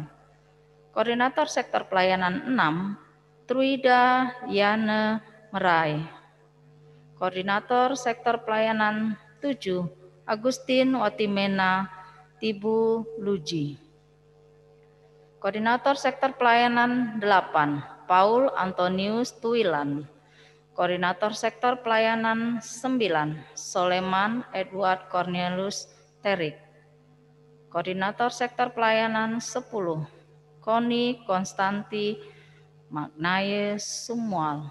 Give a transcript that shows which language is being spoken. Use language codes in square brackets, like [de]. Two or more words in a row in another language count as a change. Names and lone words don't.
[id] Koordinator Sektor Pelayanan 6 Truida Yane Merai. Koordinator Sektor Pelayanan 7 Agustin Watimena Tibu Luji. Koordinator Sektor Pelayanan 8 Paul Antonius Tuilan. Koordinator Sektor Pelayanan 9 Soleman Edward Cornelius Terik. Koordinator Sektor Pelayanan 10 Koni Konstanti Magnaye Sumual.